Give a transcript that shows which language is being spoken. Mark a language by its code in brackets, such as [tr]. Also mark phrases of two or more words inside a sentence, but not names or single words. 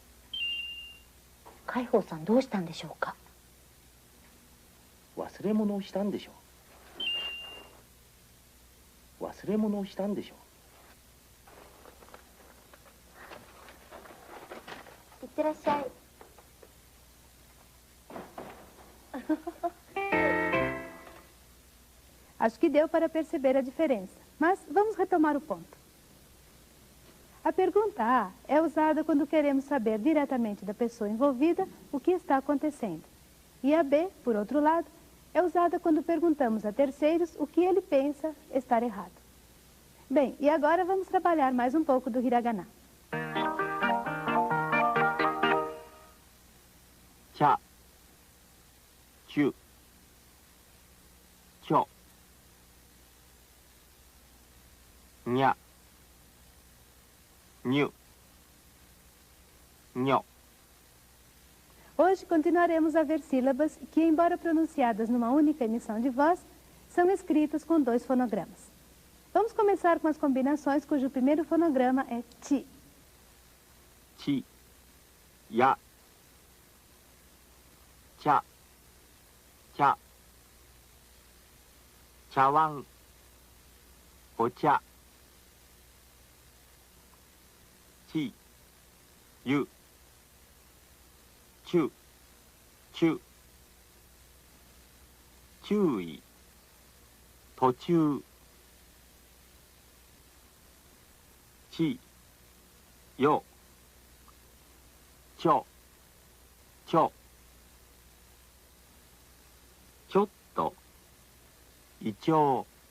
[ja] 海宝さんどうしたんでしょうか。忘れ物をしたんでしょう。忘れ物をしたんでしょう。いってらっしゃい。 [pt] Acho que deu para perceber a diferença, mas vamos retomar o ponto. A pergunta A é usada quando queremos saber diretamente da pessoa envolvida o que está acontecendo. E a B, por outro lado, é usada quando perguntamos a terceiros o que ele pensa estar errado. Bem, e agora vamos trabalhar mais um pouco do hiragana. [ja] ちゃ、ちゅ、ちょ、にゃ、にゅ、にょ。 [pt] Hoje continuaremos a ver sílabas que, embora pronunciadas numa única emissão de voz, são escritas com 2 fonogramas. Vamos começar com as combinações cujo primeiro fonograma é ti. [ja] ち、や、ちゃ、ちゃ、茶碗、お茶、ち、ゆ、ちゅ、ちゅ、注意、途中、ち、よ、ちょ、ちょ、ちょっと、いちょう。